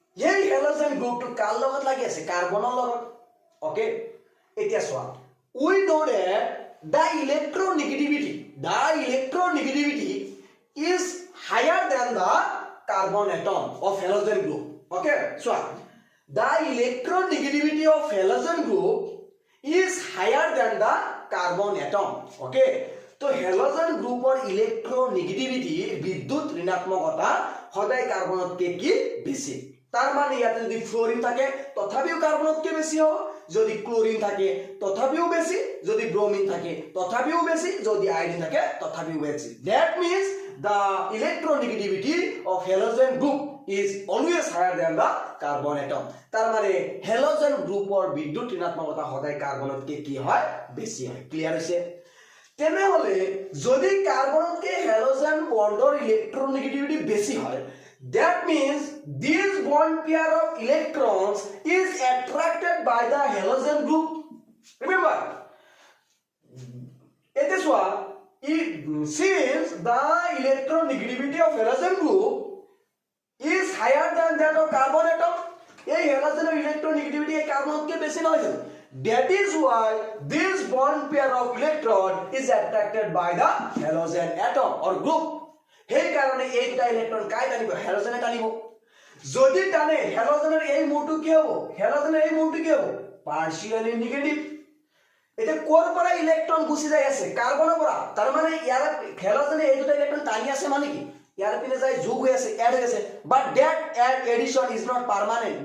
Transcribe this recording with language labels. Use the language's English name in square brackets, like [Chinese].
[Assamese] এই হ্যালোজেন গ্রুপটো কাৰ লগত লাগি আছে কাৰ্বনৰ লগত ওকে এতিয়া সোৱা [English] we know that the electronegativity is higher than the carbon atom of halogen group okay so the electronegativity of halogen group is higher than the carbon atom okay তো halogen group or electronegativity [Assamese] বিদ্যুৎ ঋণাত্মকতা সদায় কার্বনতকে কি বেশি তার মানে ইয়াতে যদি fluorine থাকে তথাপিও কার্বনতকে বেশি হ'ব, যদি ক্লোরিন থাকে তথাপিও বেশি, যদি ব্রোমিন থাকে তথাপিও বেশি, যদি আয়োডিন থাকে তথাপিও বেশি। [English] That means the electronegativity of halogen group is always higher than the carbon atom. [Assamese] তার মানে হ্যালোজেন গ্রুপৰ বিদ্যুৎ ঋণাত্মকতা সদায় কার্বনতকে কি হয় বেশি হয়। ক্লিয়ার হৈছে? তেনেহলে যদি কার্বনতকে হ্যালোজেন বন্ডৰ ইলেক্ট্রোনেগেটিভিটি বেশি হয়, [English] that means this bond pair of electrons is attracted by the halogen group. Remember, it is what since the electronegativity of halogen group is higher than that of carbon atom, [Assamese] এই হ্যালোজেনের electronegativity এই কার্বনকে বেশি নয়। [English] That is why this bond pair of electron is attracted by the halogen atom or group. [Assamese] সেই কারণে এই দুটা electron কাই টানিব? হ্যালোজেনে টানিব। যদি টানে হ্যালোজেনের এই মোটু কি হ'ব? হ্যালোজেনের এই মোটু কি হ'ব? Partially negative. এটা কোর পৰা ইলেকট্রন গুছি যাই আছে কার্বনৰ পৰা, তাৰ মানে ইয়াৰ হ্যালোজেনে এই দুটা ইলেকট্রন টানি আছে মানে কি ইয়াৰ পিনে যাই যোগ হৈ আছে, এড হৈ আছে, [English] But that addition is not permanent.